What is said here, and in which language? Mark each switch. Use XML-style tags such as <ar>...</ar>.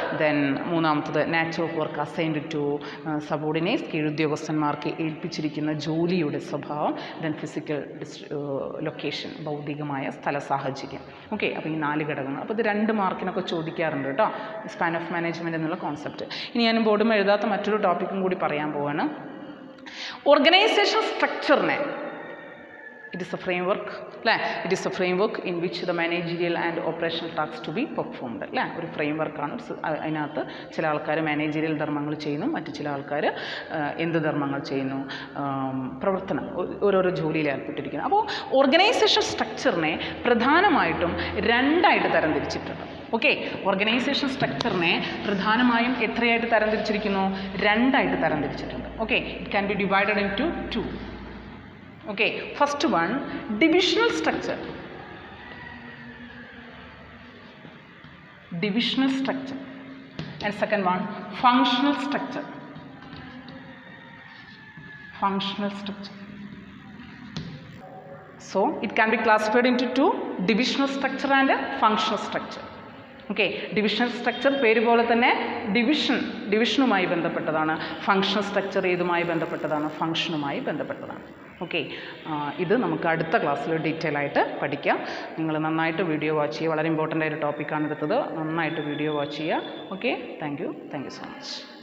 <ml>Then മൂന്നാമത്തത്</ml> <en>nature of work assigned to subordinates,</en> <ml>കീഴുദ്യോഗസ്ഥന്മാർക്ക് ഏൽപ്പിച്ചിരിക്കുന്ന ജോലിയുടെ സ്വഭാവം. ദെൻ ഫിസിക്കൽ ലൊക്കേഷൻ, ഭൗതികമായ സ്ഥല സാഹചര്യം. ഓക്കെ, അപ്പോൾ ഈ 4 ഘടകങ്ങൾ. അപ്പോൾ ഇത് 2 മാർക്കിനൊക്കെ ചോദിക്കാറുണ്ട് കേട്ടോ, സ്പാൻ ഓഫ് മാനേജ്മെൻറ്റ് എന്നുള്ള കോൺസെപ്റ്റ്. ഇനി ഞാൻ ബോർഡും എഴുതാത്ത മറ്റൊരു ടോപ്പിക്കും കൂടി പറയാൻ പോവാണ്. Organisation സ്ട്രക്ചറിനെ,</ml> <en>it is a framework,</en> <ml>അല്ലേ?</ml> <en>It is a framework in which the managerial and operational tasks to be performed, അല്ലേ?</en> <ml>ഒരു ഫ്രെയിംവർക്കാണ്. അതിനകത്ത് ചില ആൾക്കാർ മാനേജറിയൽ ധർമ്മങ്ങൾ ചെയ്യുന്നു, മറ്റു ചില ആൾക്കാർ എന്ത് ധർമ്മങ്ങൾ ചെയ്യുന്നു? പ്രവർത്തനം, ഓരോരോ ജോലിയിൽ ഏർപ്പെട്ടിരിക്കുന്നു. അപ്പോൾ ഓർഗനൈസേഷൻ സ്ട്രക്ചറിനെ പ്രധാനമായിട്ടും 2ആയിട്ട് തരംതിരിച്ചിട്ടുണ്ട്. ഓക്കെ, ഓർഗനൈസേഷൻ സ്ട്രക്ചറിനെ പ്രധാനമായും എത്രയായിട്ട് തരംതിരിച്ചിരിക്കുന്നു? 2ആയിട്ട് തരംതിരിച്ചിട്ടുണ്ട്.</ml> <en>Okay, it can be divided into 2. Okay, first one, divisional structure. Divisional structure. And second one, functional structure. Functional structure. So, it can be classified into 2, divisional structure and functional structure.</en> <ml>Okay, divisional structure പേര് പോലെ തന്നെ ഡിവിഷനുമായി ബന്ധപ്പെട്ടതാണ്. Functional structure ഏതുമായി ബന്ധപ്പെട്ടതാണ്? ഫങ്ഷനുമായി ബന്ധപ്പെട്ടതാണ്. Okay, ഇത് നമുക്ക് അടുത്ത ക്ലാസ്സിൽ ഡീറ്റെയിൽ ആയിട്ട് പഠിക്കാം. നിങ്ങൾ നന്നായിട്ട് വീഡിയോ വാച്ച് ചെയ്യുക. വളരെ ഇമ്പോർട്ടൻ്റ് ആയൊരു ടോപ്പിക്കാണ് എടുത്തത്. നന്നായിട്ട് വീഡിയോ വാച്ച് ചെയ്യുക. Okay,</ml> <en>Thank you so much.</en>